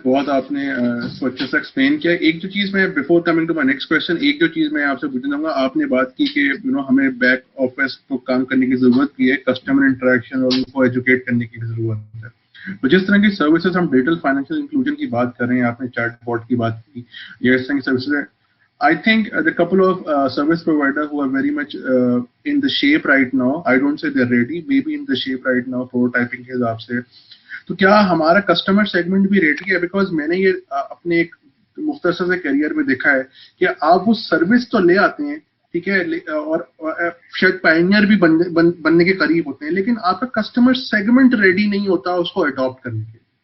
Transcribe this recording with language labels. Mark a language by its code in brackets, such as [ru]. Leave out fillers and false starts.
[ur] بہت آپ نے اس کو اچھے سے ایکسپلین کیا. ایک جو چیز میں [en] before coming to my next question, [ur] ایک جو چیز میں آپ سے پوچھنا چاہوں گا، آپ نے بات کی کہ ہمیں بیک آفس کو کام کرنے کی ضرورت بھی ہے، کسٹمر انٹریکشن اور ان کو ایجوکیٹ کرنے کی بھی ضرورت ہے. تو جس طرح کی سروسز ہم ڈیجیٹل فائنینشیل انکلوژن کی بات کر رہے ہیں، آپ نے چیٹ باٹ کی بات کی یا اس طرح کی سروسز ہے. [en] I think the couple of service providers who are very much in the shape right now. I don't say they're ready, maybe in the shape right now prototyping [ur] کے حساب سے. تو کیا ہمارا کسٹمر سیگمنٹ بھی ready ہے؟ Because میں نے یہ اپنے ایک مختصر سے کیریئر میں دیکھا ہے کہ آپ وہ سروس تو لے آتے ہیں، ٹھیک ہے، اور شاید پائنیئر بھی بننے کے قریب ہوتے ہیں، لیکن آپ کا کسٹمر سیگمنٹ ریڈی نہیں ہوتا اس کو اڈاپٹ کرنے کے.